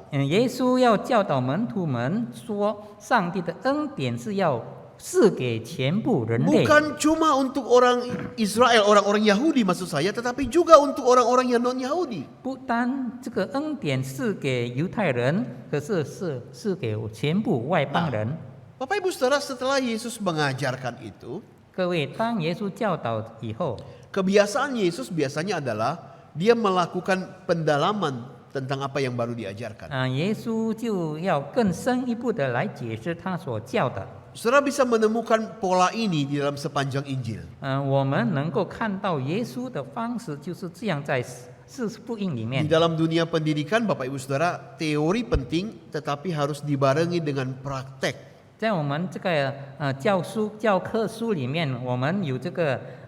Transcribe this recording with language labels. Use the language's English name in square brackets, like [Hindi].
[Chinese] 耶稣要教导门徒们说，上帝的恩典是要赐给全部人类， [Indonesian] Bukan cuma untuk orang Israel, orang-orang Yahudi maksud saya, tetapi juga untuk orang-orang yang non-Yahudi. [Chinese] 不单这个恩典是给犹太人，可是是给全部外邦人。 [Indonesian] Bapak Ibu Saudara, setelah Yesus mengajarkan itu, [Chinese] 各位，当耶稣教导以后， [Indonesian] kebiasaan Yesus biasanya adalah dia melakukan pendalaman tentang apa yang baru diajarkan. [Chinese] 耶稣就要更深一步的来解释他所教的。 [Indonesian] Saudara bisa menemukan pola ini di dalam sepanjang Injil. [Chinese] 我们能够看到耶稣的方式就是这样，在四福音里 [Indonesian] Di [Chinese] 面。 [Indonesian] dalam dunia pendidikan, Bapak Ibu Saudara, teori penting tetapi harus dibarengi dengan praktek. [Chinese] 在我们这个教科书里面，我们有这个